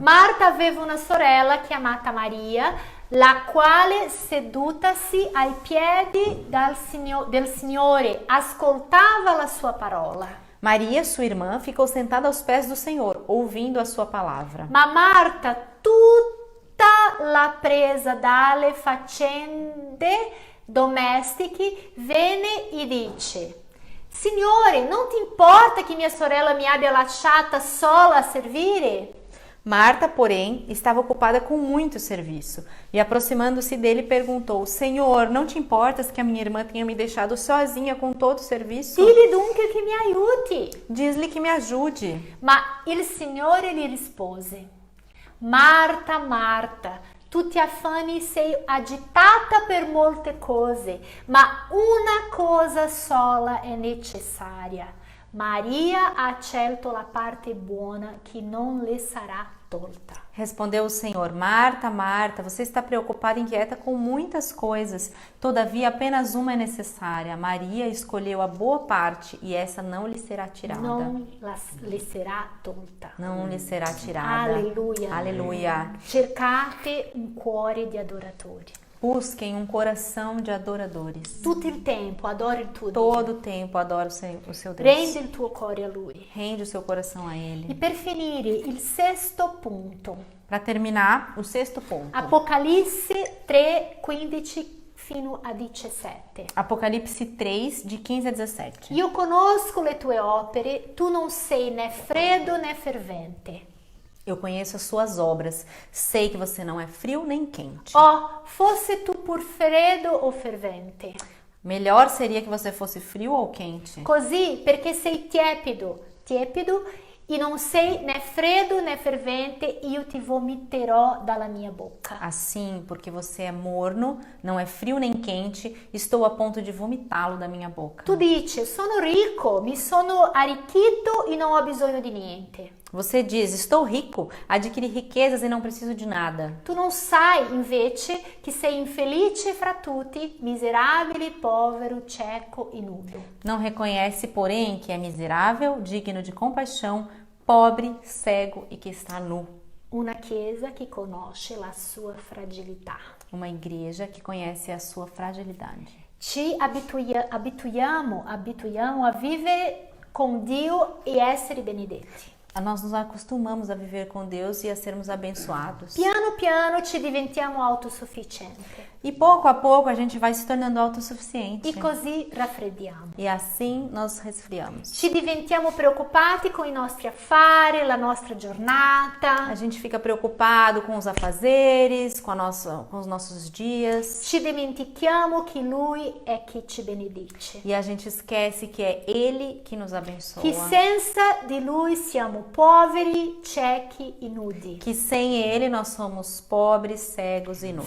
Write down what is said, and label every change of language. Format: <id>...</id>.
<it>Marta aveva una sorella chiamata Maria, la quale sedutasi ai piedi del Signore ascoltava la sua parola.</it> <pt>Maria, sua irmã, ficou sentada aos pés do Senhor, ouvindo a sua palavra.</pt> <it>Ma Marta, tutta la presa dalle faccende domestiche, venne e dice: Signore, non ti importa che mia sorella mi abbia lasciata sola a servire?</it> <pt>Marta, porém, estava ocupada com muito serviço e, aproximando-se dele, perguntou: Senhor, não te importas que a minha irmã tenha me deixado sozinha com todo o serviço?</pt> <it>Digli dunque che mi aiuti.</it> <pt>Diz-lhe que me ajude.</pt> <it>Ma il Signore gli rispose: Marta, Marta, tu ti affanni, sei agitata per molte cose, ma una cosa sola è necessaria. Maria ha scelto la parte buona che non le sarà tolta.</it> <pt>Respondeu o Senhor: Marta, Marta, você está preocupada e inquieta com muitas coisas. Todavia, apenas uma é necessária. Maria escolheu a boa parte e essa não lhe será tirada.</pt> <it>Non le sarà tolta.</it> <pt>Não lhe será tirada.</pt> <it>Alleluia.</it> <pt>Aleluia.</pt> <it>Cercate un cuore di adoratori.</it> <pt>Busquem um coração de adoradores.</pt> <it>Tutto il tempo adora il tuo</it> <pt>Todo</pt> <it>Dio.</it> <pt>o tempo adora o seu Deus.</pt> <it>Rendi il tuo cuore a Lui.</it> <pt>Rende o seu coração a</pt> <it>E</it> <pt>Ele.</pt> <it>per finire, il sesto punto.</it> <pt>Para terminar, o sexto ponto.</pt> <it>Apocalisse 3, 15 fino a 17.</it> <pt>Apocalipse 3, de 15 a 17.</pt> <it>Io conosco le tue opere, tu non sei né freddo né fervente.</it> <pt>Eu conheço as suas obras. Sei que você não é frio nem quente.</pt> <it>Oh, fosse tu pur freddo o fervente.</it> <pt>Melhor seria que você fosse frio ou quente.</pt> <it>Così, perché sei tiepido e non sei né freddo né fervente, io ti vomiterò dalla mia bocca.</it> <pt>Assim, porque você é morno, não é frio nem quente, estou a ponto de vomitá-lo da minha boca.</pt> <it>Tu dici, sono ricco, mi sono arricchito e non ho bisogno di niente.</it> <pt>Você diz: estou rico, adquiri riquezas e não preciso de nada.</pt> <it>Tu non sai invece che sei infelice fra tutti, miserabile, povero, cieco e nudo.</it> <pt>Não reconhece, porém, que é miserável, digno de compaixão, pobre, cego e que está nu.</pt> <it>Una chiesa che conosce la sua fragilità.</it> <pt>Uma igreja que conhece a sua fragilidade.</pt> <it>Ci abituiamo a vivere con Dio e essere benedetti.</it> <pt>Nós nos acostumamos a viver com Deus e a sermos abençoados.</pt> <it>Piano piano ci diventiamo autosufficienti.</it> <pt>E pouco a pouco a gente vai se tornando autossuficiente.</pt> <it>e così raffreddiamo.</it> <pt>E assim nós resfriamos.</pt> <it>Ci diventiamo preoccupati con i nostri affari, la nostra</it> <pt>A</pt> <it>giornata.</it> <pt>gente fica preocupado com os afazeres, com os nossos dias.</pt> <it>Ci dimentichiamo che Lui è chi ci benedice.</it> <pt>E a gente esquece que é Ele que nos abençoa.</pt> <it>Che senza di Lui siamo poveri, ciechi e nudi.</it> <pt>Que sem Ele nós somos pobres, cegos e nus.</pt>